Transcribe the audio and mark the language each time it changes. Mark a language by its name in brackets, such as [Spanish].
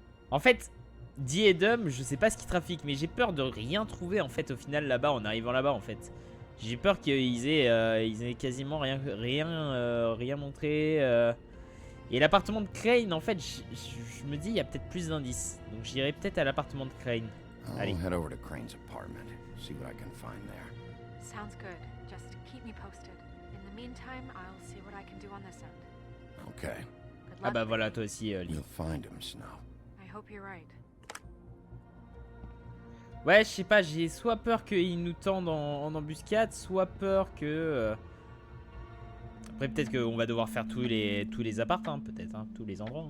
[French] En fait, Dee et Dum, je sais pas ce qu'ils trafiquent, mais j'ai peur de rien trouver en fait au final là-bas, en arrivant là-bas en fait. J'ai peur qu'ils aient quasiment rien montré. Et l'appartement de Crane, en fait, je me dis, il y a peut-être plus d'indices. Donc j'irai peut-être à l'appartement de Crane. Allez. [English] I'll head over to Crane's apartment, see what I can find there. Sounds good. Just keep me posted. In the meantime, I'll see what I can do on this end. Okay. [French] Ah bah voilà, toi aussi, Lee. [English] You'll find him, Snow. I hope you're right. [French] Ouais, je sais pas, j'ai soit peur qu'ils nous tendent en embuscade, soit peur que... Après, peut-être qu'on va devoir faire tous les apparts, hein, peut-être, hein, tous les endroits.